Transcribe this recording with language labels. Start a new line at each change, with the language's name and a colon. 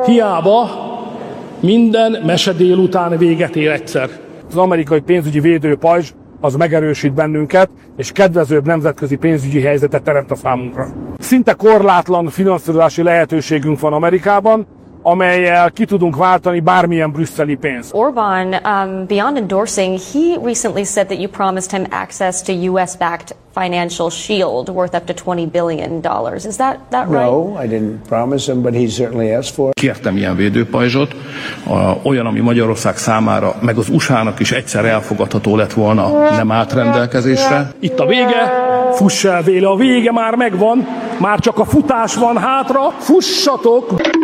Hungarian: Hiába minden mese délután véget ér egyszer. Az amerikai pénzügyi védő pajzs az megerősít bennünket, és kedvezőbb nemzetközi pénzügyi helyzetet teremt a számunkra. Szinte korlátlan finanszírozási lehetőségünk van Amerikában, amellyel ki tudunk váltani bármilyen brüsszeli pénzt.
English: Orbán, beyond endorsing, he recently said that you promised him access to US-backed financial shield worth up to $20 billion. Is that right? No, I didn't promise him, but he certainly asked for it.
Hungarian: Kértem ilyen védőpajzsot, olyan, ami Magyarország számára, meg az USA-nak is egyszer elfogadható lett volna, nem állt rendelkezésre. Itt a vége, fuss el véle, a vége már megvan, már csak a futás van hátra, fussatok!